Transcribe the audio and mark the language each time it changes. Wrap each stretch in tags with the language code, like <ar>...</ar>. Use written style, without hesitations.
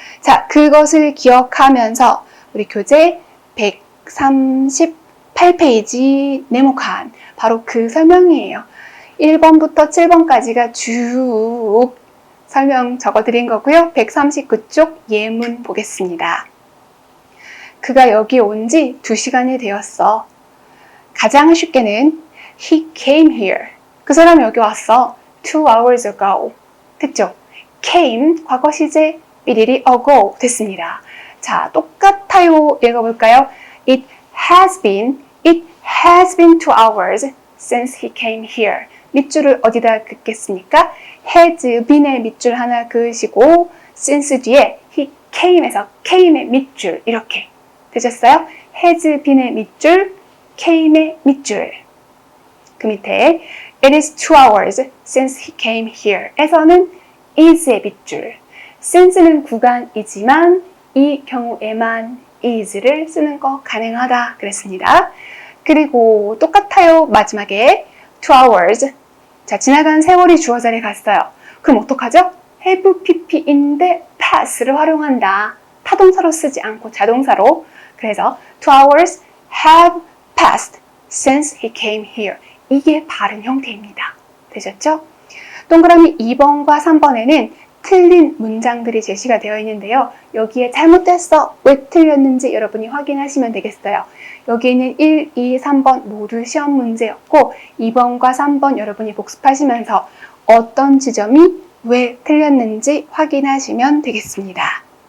<ko>자, 그것을 기억하면서 우리 교재 138페이지 네모칸 바로 그 설명이에요. 1번부터 7번까지가 쭉 설명 적어드린 거고요. 139쪽 예문 보겠습니다. 그가 여기 온 지 2시간이 되었어. 가장 쉽게는</ko> <en>He came here.</en> <ko>그 사람 여기 왔어.</ko> <en>2 hours ago.</en> <ko>됐죠? came 과거 시제 삐리리 ago 됐습니다. 자, 똑같아요. 읽어볼까요?</ko> <en>It has been 2 hours since he came here.</en> <ko>밑줄을 어디다 긋겠습니까? has been의 밑줄 하나 그으시고 since 뒤에 he came에서 came의 밑줄 이렇게 되셨어요? has been의 밑줄, came의 밑줄. 그 밑에</ko> <en>it is 2 hours since he came here</en> <ko>에서는 is의 밑줄. since는 구간이지만 이 경우에만 is를 쓰는 거 가능하다 그랬습니다. 그리고 똑같아요. 마지막에 2 hours. 자, 지나간 세월이 주어 자리에 갔어요. 그럼 어떡하죠? have pp인데 pass를 활용한다. 타동사로 쓰지 않고 자동사로. 그래서 2 hours</ko> <en>have passed since he came here.</en> <ko>이게 바른 형태입니다. 되셨죠? 동그라미 2번과 3번에는 틀린 문장들이 제시가 되어 있는데요. 여기에 잘못됐어. 왜 틀렸는지 여러분이 확인하시면 되겠어요. 여기에는 1, 2, 3번 모두 시험 문제였고 2번과 3번 여러분이 복습하시면서 어떤 지점이 왜 틀렸는지 확인하시면 되겠습니다.</ko>